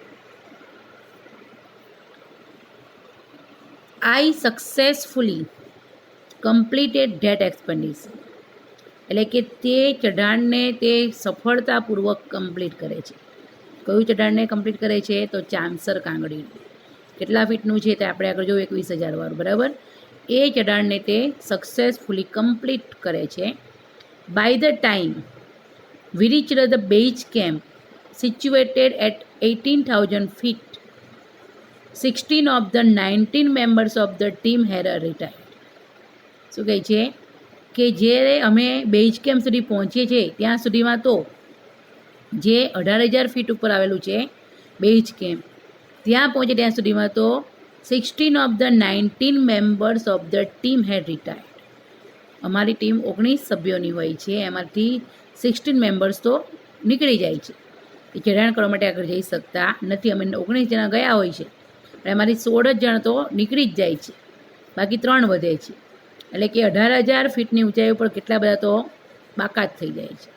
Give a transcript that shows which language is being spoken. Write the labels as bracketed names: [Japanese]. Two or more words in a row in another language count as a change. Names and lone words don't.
[English] I successfully completed that expedition, [Gujarati] એટલે કે તે ચઢાણને તે સફળતાપૂર્વક કમ્પ્લીટ કરે છે. કયું ચઢાણને કમ્પ્લીટ કરે છે તો ચામસર કાંગડીનું. કેટલા ફીટનું છે તે આપણે આગળ જોયું 21,000 વાળું, બરાબર. એ ચઢાણને તે [English] successfully complete [Gujarati] કરે છે. [English] by the time we reached the base camp situated at 18,000 feet. 16 of the 19 members of the team had retired. [Gujarati] શું કહે છે કે જ્યારે અમે [English] base camp [Gujarati] સુધી પહોંચીએ છીએ ત્યાં સુધીમાં તો જે 18,000 ફીટ ઉપર આવેલું છે બેઝ કેમ્પ, ત્યાં પહોંચે ત્યાં સુધીમાં તો [English] 16 of the 19 members of the team had retired. [Gujarati] અમારી ટીમ 19 સભ્યોની હોય છે, એમાંથી 16 મેમ્બર્સ તો નીકળી જાય છે, એ ચઢાણ કરવા માટે આગળ જઈ શકતા નથી. અમે 19 જણા ગયા હોય છે અને અમારી 16 જ જણ તો નીકળી જ જાય છે, બાકી 3 વધે છે. એટલે કે 18,000 ફીટની ઊંચાઈ ઉપર કેટલા બધા તો બાકાત થઈ જાય છે.